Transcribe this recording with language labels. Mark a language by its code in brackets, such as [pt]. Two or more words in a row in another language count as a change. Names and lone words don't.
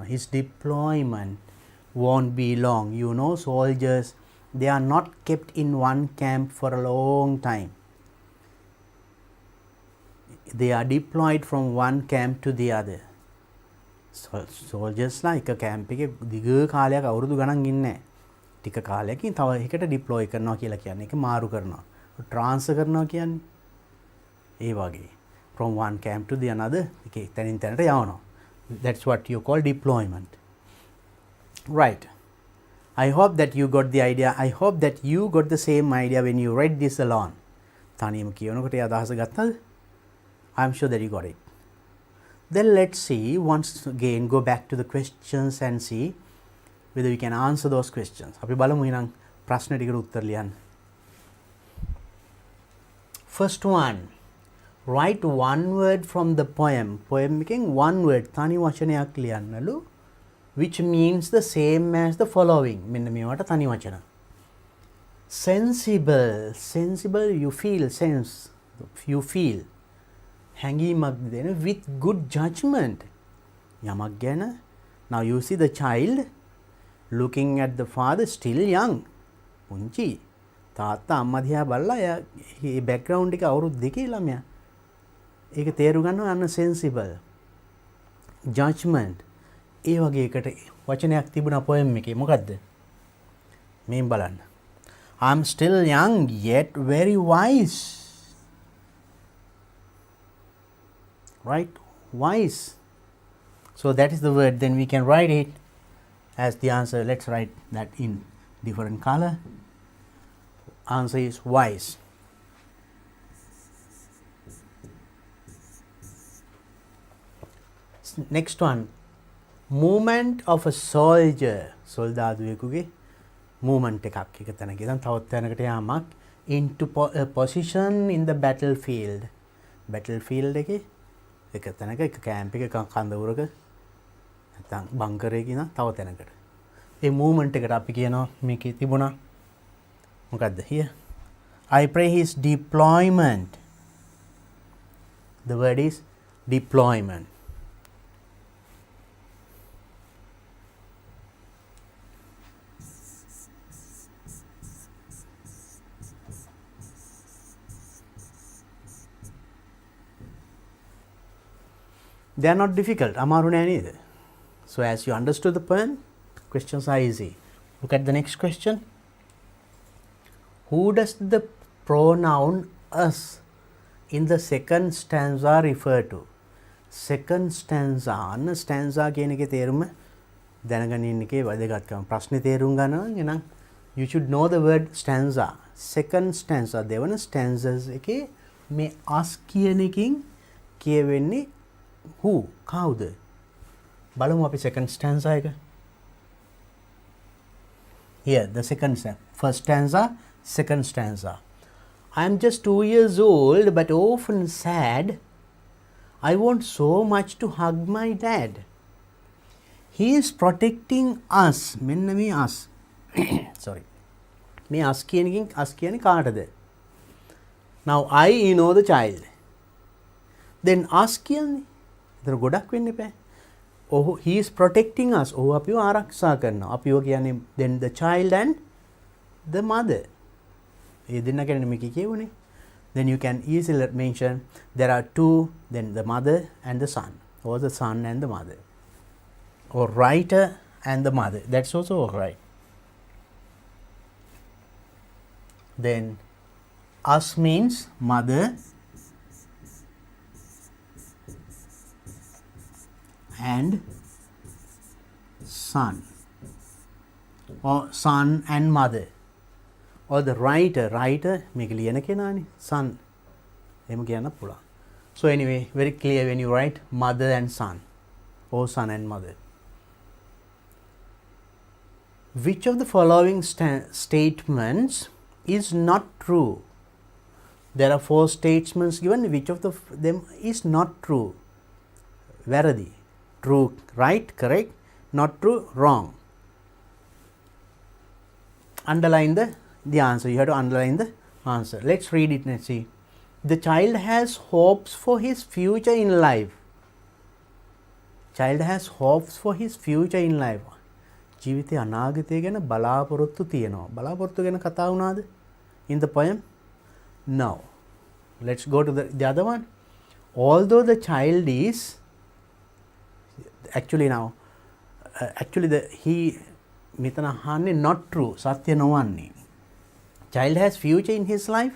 [en] His deployment won't be long. You know, soldiers, they are not kept in one camp for a long time. They are deployed from one camp to the other. Soldiers like a camp [si] එකේ දිග කාලයක් අවුරුදු ගණන් ඉන්නේ නැහැ. ටික කාලයකින් තව එකකට deploy කරනවා කියලා කියන්නේ ඒක මාරු කරනවා. transfer කරනවා කියන්නේ ඒ වගේ. [en] From one camp to the another [si] එකේ තැනින් තැනට යවනවා. [en] That's what you call deployment. Right. I hope that you got the idea. I hope that you got the same idea when you read this alone. [si] තනියම කියනකොට ඒ අදහස ගත්තද? [en] I'm sure that you got it. Then let's see, once again go back to the questions and see whether we can answer those questions. [si] අපි බලමු එහෙනම් ප්‍රශ්න ටිකට උත්තර ලියන්න. [en] First one, write one word from the poem. Poem එකෙන් one word [si] තනි වචනයක් ලියන්නලු [en] which means the same as the following. [si] මෙන්න මේවට තනි වචන. [en] Sensible. Sensible, you feel, sense, you feel. [si] හැඟීමක් දෙන [en] with good judgment. [si] යමක් ගැන. [en] Now you see the child looking at the father, still young. [si] පුංචි. තාත්තා අම්මා දිහා බලලා ඒ background එක අවුරුදු 2 ළමයා. ඒක තේරුම් ගන්නවා අන්න [en] sensible. Judgment. [si] ඒ වගේ එකට වචනයක් තිබුණා poem එකේ. මොකද්ද? මේ බලන්න. [en] I'm still young yet very wise. Right? Wise. So that is the word. Then we can write it as the answer. Let's write that in different color. Answer is wise. Next one. Movement of a soldier. [si] සොල්දාදුවෙකුගේ movement එකක්. එක තැනක ඉඳන් තවත් තැනකට යාමක් [en] into a position in the battlefield. [si] Battlefield එකේ එක තැනක එක කැම්ප් එකක කන්දවුරක නැත්නම් බංකර් එකක ඉඳන් තව තැනකට. ඒ movement එකට අපි කියනවා මේකේ තිබුණා මොකද්ද? [en] here I pray his deployment. The word is deployment. They are not difficult. [si] අමාරු නැහැ [en] neither. So as you understood the poem, questions are easy. Look at the next question. Who does the pronoun us in the second stanza refer to? Second stanza. [si] අන්න stanza කියන එකේ තේරුම දැනගෙන ඉන්න එකේ වැදගත්කම. ප්‍රශ්නේ තේරුම් ගන්නවා නම් [en] you should know the word stanza. Second stanza [si] දෙවන stanzas එකේ මේ us කියන එකකින් කියවෙන්නේ who, කවුද? බලමු අපි second stanza එක. [en] Here the second stanza. First stanza, second stanza. I am just 2 years old but often sad. I want so much to hug my dad. He is protecting us. [si] මෙන්න මේ us. Sorry. මේ us කියන එකෙන් us කියන්නේ කාටද? [en] Now I, you know, the child. Then us කියන්නේ [si] එතන ගොඩක් වෙන්න එපා. [en] Oh, he is protecting us. [si] Oh, අපිව ආරක්ෂා කරනවා. අපිව කියන්නේ [en] then the child and the mother. [si] ඒ දෙන්න කියන්නේ මේක කියවනේ. [en] Then you can easily mention there are two, then the mother and the son, or the son and the mother, or writer and the mother. That's also all right. Then us means mother and son, or son and mother, or the writer [si] මේක ලියන කෙනානේ [en] son එහෙම කියන්න පුළුවන්. So anyway, very clear when you write mother and son or son and mother. Which of the following statements is not true? There are 4 statements given. Which of them is not true? වැරදි. True, right, correct. Not true, wrong. Underline the answer. You have to underline the answer. Let's read it and see. The child has hopes for his future in life. Child has hopes for his future in life. [si] ජීවිතේ අනාගතය ගැන බලාපොරොත්තු තියෙනවා. බලාපොරොත්තු ගැන කතා වුණාද [en] in the poem? No. Let's go to the other one. Although the child is actually now he [si] මෙතන අහන්නේ [en] not true, [si] සත්‍ය නොවන්නේ. [en] Child has future in his life.